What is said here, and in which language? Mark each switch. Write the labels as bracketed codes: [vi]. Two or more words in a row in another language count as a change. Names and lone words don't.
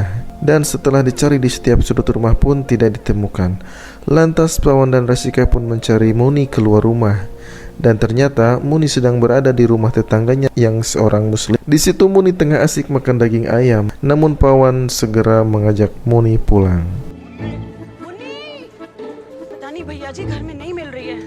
[id] Dan setelah dicari di setiap sudut rumah pun tidak ditemukan. Lantas Pawan dan Rashika pun mencari Muni keluar rumah. Dan ternyata Muni sedang berada di rumah tetangganya yang seorang muslim. Di situ Muni tengah asik makan daging ayam. Namun Pawan segera mengajak Muni pulang. [hi] मुन्नी, पता नहीं भैया जी घर में नहीं मिल रही है।